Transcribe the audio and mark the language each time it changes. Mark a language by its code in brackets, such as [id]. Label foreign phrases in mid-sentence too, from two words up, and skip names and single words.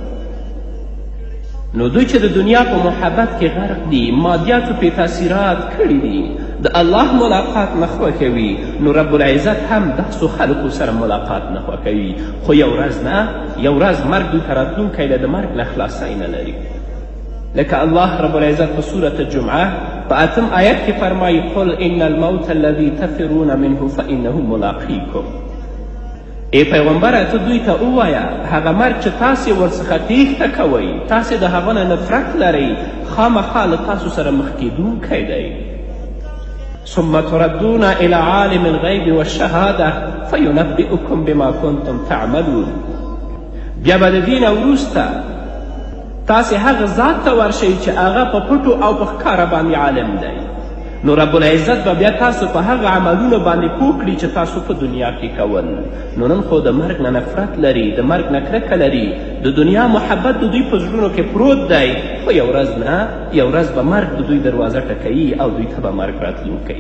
[ps] نو دوی چې د دنیا په محبت کې غرق دي، مادیاتو پې تاثیرات کړي دي، د الله ملاقات نه خوښوي، نو [ar] رب العزت [ps] هم داسو خلکو سره ملاقات نه خوښوي. خو یو ورځ نه، یو ورځ مرګ دوی ته راتلونکی دی، د مرګ نه خلاصی نه لري. لکه الله [ar] رب العزت [ps] په سورة الجمعه په 8 آیت کې فرمایي [ar] قل ان الموت الذي تفرون منه فانه ملاقیکم. [ps] ای پیغمبره ته دوی ته ووایه هغه مرګ چې تاسې ورڅخه تیښته کوئ، تاسې د هغه نه نفرت لرئ، خامخا له تاسو سره مخ کیدونکی دی. [ar] ثم تردون الى عالم الغیب والشهاده فینبئکم بما کنتم تعملون. [ps] بیا به د دې نه وروسته تاسې هغه ذات ته ورشئ چې هغه په پټو او په ښکاره باندې عالم دی. نو [ar] رب العزت [ps] به بیا تاسو په هغه عملونو باندې پوه کړي چې تاسو په دنیا کې کول. نو نن خو د مرګ نه نفرت لري، د مرګ نه کرکه لري، د دنیا محبت د دوی په زړونو کې پروت دی، خو یو ورځ نه، یو ورځ به مرګ د دوی دروازه ټکوي او دوی ته به مرګ راتلونکی.